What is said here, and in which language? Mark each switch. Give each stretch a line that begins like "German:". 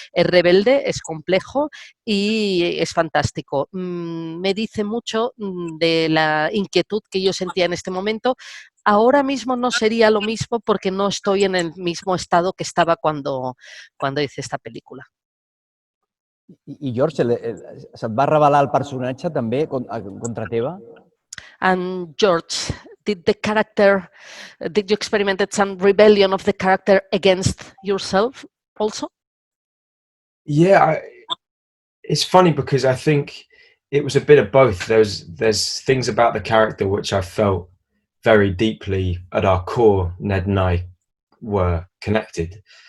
Spanish: Es rebelde, es complejo y es fantástico. Me dice mucho de la inquietud que yo sentía en este momento. Ahora mismo no sería lo mismo porque no estoy en el mismo estado que estaba cuando hice esta película.
Catalan: I George, se't va revelar el personatge també contra teva?
English: And George, did you experiment some rebellion of the character against yourself also? Yeah, it's funny because I think it was a bit of both. There's things about the character which I felt very deeply at our core, Ned and I were connected.